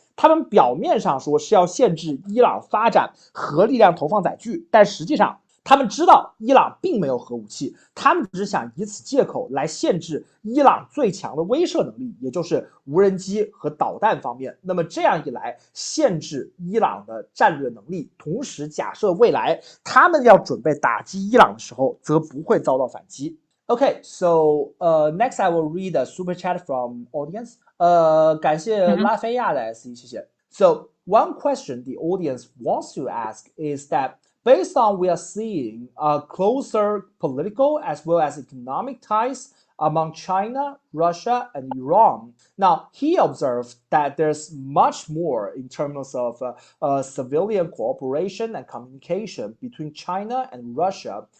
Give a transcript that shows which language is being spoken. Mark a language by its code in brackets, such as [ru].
[zh] 他们表面上说是要限制伊朗发展核力量投放载具，但实际上他们知道伊朗并没有核武器，他们只想以此借口来限制伊朗最强的威慑能力，也就是无人机和导弹方面。那么这样一来，限制伊朗的战略能力，同时假设未来他们要准备打击伊朗的时候，则不会遭到反击。 [en] Okay, so next I will read a super chat from audience. [zh] 感谢拉菲亚的 SE， 谢谢。 [en] So one question the audience wants to ask is that based on we are seeing closer political as well as economic ties among China, Russia, and Iran. Now, he observed that there's much more in terms of civilian cooperation and communication between China and Russia.